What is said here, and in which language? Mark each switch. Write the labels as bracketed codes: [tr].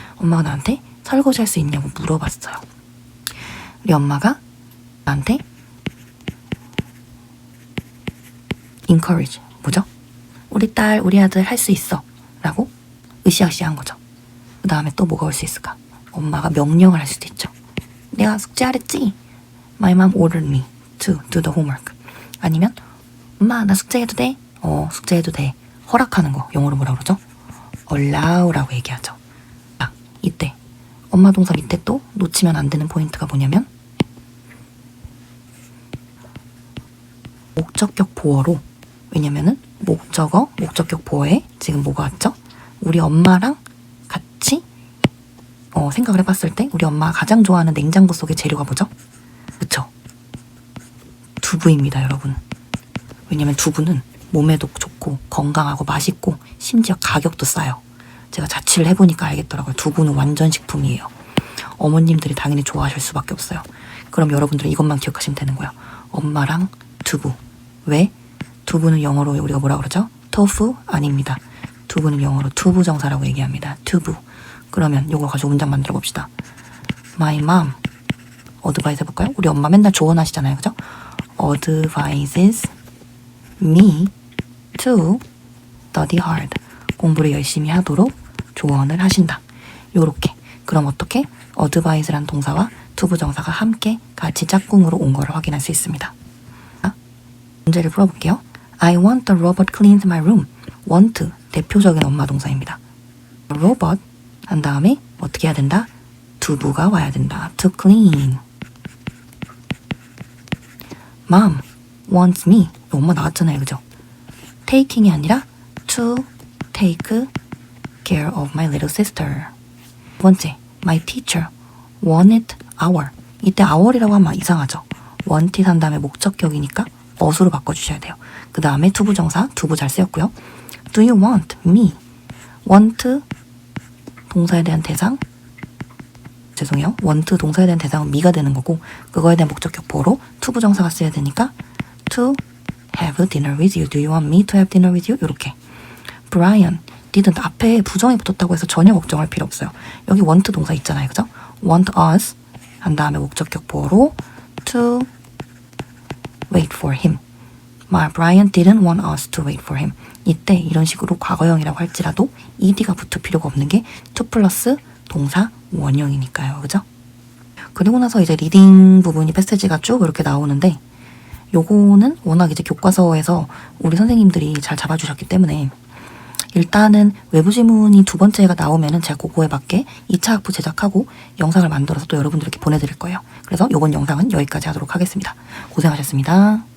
[ko] 엄마가 나한테 설거지 할 수 있냐고 물어봤어요. 우리 엄마가 나한테 encourage. 뭐죠? 우리 딸, 우리 아들 할 수 있어. 라고 으쌰으쌰한 거죠. 그 다음에 또 뭐가 올 수 있을까? 엄마가 명령을 할 수도 있죠. 내가 숙제하랬지? [en] My mom ordered me to do the homework. [ko] 아니면 엄마 나 숙제해도 돼? 숙제해도 돼. 허락하는 거 영어로 뭐라 그러죠? allow라고 얘기하죠. 아, 이때 엄마 동사 밑에 또 놓치면 안 되는 포인트가 뭐냐면 목적격 보어로 왜냐면은 목적어, 목적격 보어에 지금 뭐가 왔죠? 우리 엄마랑 같이 생각을 해봤을 때 우리 엄마가 가장 좋아하는 냉장고 속의 재료가 뭐죠? 그쵸? 두부입니다, 여러분. 왜냐면 두부는 몸에도 좋고 건강하고 맛있고 심지어 가격도 싸요. 제가 자취를 해보니까 알겠더라고요. 두부는 완전 식품이에요. 어머님들이 당연히 좋아하실 수밖에 없어요. 그럼 여러분들은 이것만 기억하시면 되는 거예요. 엄마랑 두부. 왜? 두부는 영어로 우리가 뭐라 그러죠? 토fu? 아닙니다. 두부는 영어로 투부정사라고 얘기합니다. 투부. 그러면 이걸 가지고 문장 만들어 봅시다. [en] My mom. [ko] advise 해볼까요? 우리 엄마 맨날 조언하시잖아요. 그죠? [en] advises me to study hard. [ko] 공부를 열심히 하도록 조언을 하신다. 요렇게. 그럼 어떻게? advise란 동사와 투부정사가 함께 같이 짝꿍으로 온 거를 확인할 수 있습니다. 문제를 풀어볼게요. [en] I want the robot cleans my room. [ko] want, 대표적인 엄마 동사입니다. robot 한 다음에 어떻게 해야 된다? 두부가 와야 된다. [en] to clean. Mom wants me. [ko] 엄마 나왔잖아요. 그죠? [en] taking [ko] 이 아니라 [en] to take care of my little sister. [ko] 두 번째, [en] my teacher wanted our. [ko] 이때 our이라고 하면 이상하죠. wanted 한 다음에 목적격이니까 어수로 바꿔주셔야 돼요. 그 다음에 투부정사, 두부 잘 쓰였고요. [en] Do you want me? [ko] want 동사에 대한 대상 죄송해요. [en] want [ko] 동사에 대한 대상은 me가 되는 거고 그거에 대한 목적격 보호로 투부정사가 써야 되니까 [en] to have dinner with you. Do you want me to have dinner with you? [ko] 이렇게. [en] Brian didn't [ko] 앞에 부정이 붙었다고 해서 전혀 걱정할 필요 없어요. 여기 want 동사 있잖아요. 그죠? [en] want us [ko] 한 다음에 목적격 보호로 to [en] wait for him. Brian didn't want us to wait for him. [ko] 이때 이런 식으로 과거형이라고 할지라도 ed가 붙을 필요가 없는 게 to 플러스 동사 원형이니까요. 그죠? 그리고 나서 이제 리딩 부분이 패스지가 쭉 이렇게 나오는데 요거는 워낙 이제 교과서에서 우리 선생님들이 잘 잡아주셨기 때문에 일단은 외부 지문이 두 번째가 나오면은 제가 그거에 맞게 2차 학부 제작하고 영상을 만들어서 또 여러분들께 보내드릴 거예요. 그래서 요번 영상은 여기까지 하도록 하겠습니다. 고생하셨습니다.